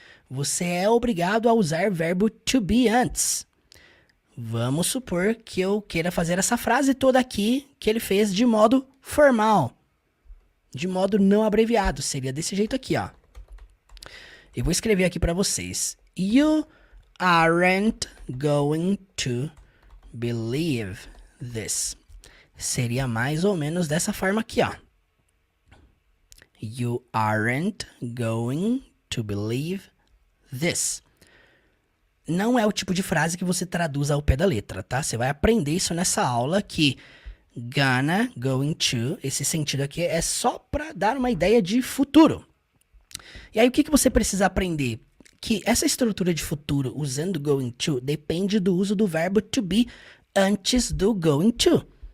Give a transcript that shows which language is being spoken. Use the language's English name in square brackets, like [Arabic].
[Portuguese] Você é obrigado a usar o verbo to be antes. Vamos supor que eu queira fazer essa frase toda aqui que ele fez de modo formal. De modo não abreviado. Seria desse jeito aqui, ó. Eu vou escrever aqui para vocês. [English] You aren't going to believe this. [Portuguese] Seria mais ou menos dessa forma aqui, ó. [English] You aren't going to believe this. [Portuguese] Não é o tipo de frase que você traduz ao pé da letra, tá? Você vai aprender isso nessa aula que gonna, going to, esse sentido aqui é só para dar uma ideia de futuro. E aí o que você precisa aprender? Que essa estrutura de futuro usando going to depende do uso do verbo to be antes do going to.